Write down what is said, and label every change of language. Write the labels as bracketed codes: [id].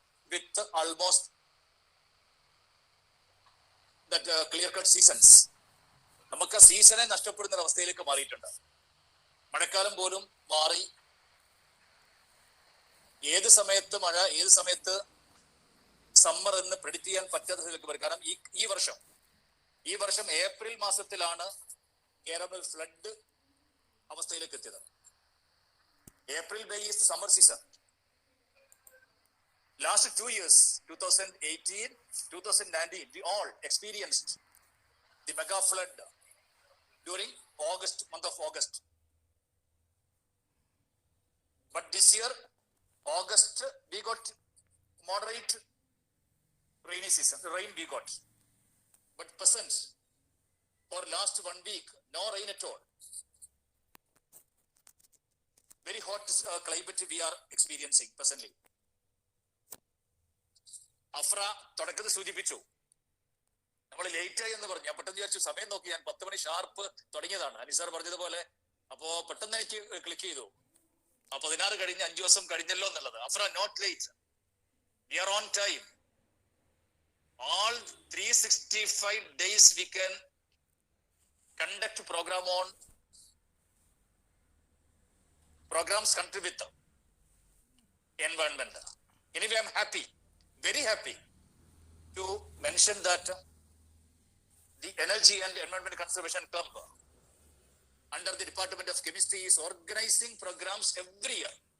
[en] With almost that clear-cut seasons. [ml] നമുക്ക് സീസണെ നഷ്ടപ്പെടുന്ന അവസ്ഥയിലേക്ക് മാറിയിട്ടുണ്ട്. മഴക്കാലം പോലും മാറി. ഏത് സമയത്ത് മഴ, ഏത് സമയത്ത് സമ്മർ എന്ന് പ്രെഡിക്റ്റ് ചെയ്യാൻ പറ്റാത്തതിലേക്ക് വരും. കാരണം ഈ വർഷം ഏപ്രിൽ മാസത്തിലാണ് കേരളത്തിൽ ഫ്ലഡ് അവസ്ഥയിലേക്ക് എത്തിയത്. [en] April May is summer season. Last 2 years, 2018, 2019, we all experienced the mega flood during month of August. But this year, August, we got moderate rainy season, rain we got. But present, for last 1 week, no rain at all. Very hot climate we are experiencing presently. [ml] AHPRA തുടക്കത്തിൽ സൂചിപ്പിച്ചു, നമ്മൾ late ആയി എന്ന് പറഞ്ഞു. ഞാൻ പെട്ടെന്ന് വിചാരിച്ചു, സമയം നോക്കി, ഞാൻ 10 മണി ഷാർപ്പ് തുടങ്ങിയതാണ് അനിസാർ പറഞ്ഞതുപോലെ. അപ്പോ പെട്ടെന്ന് എനിക്ക് ക്ലിക്ക് ചെയ്തു 16 കഴിഞ്ഞ് 5 ദിവസം കഴിഞ്ഞല്ലോ എന്നുള്ളത്. [en] Afra, not late, we are on time. All 365 days we can conduct programs country with environment. Anyway, I'm happy, very happy to mention that the Energy and Environment Conservation Club under the Department of Chemistry is organizing programs every year.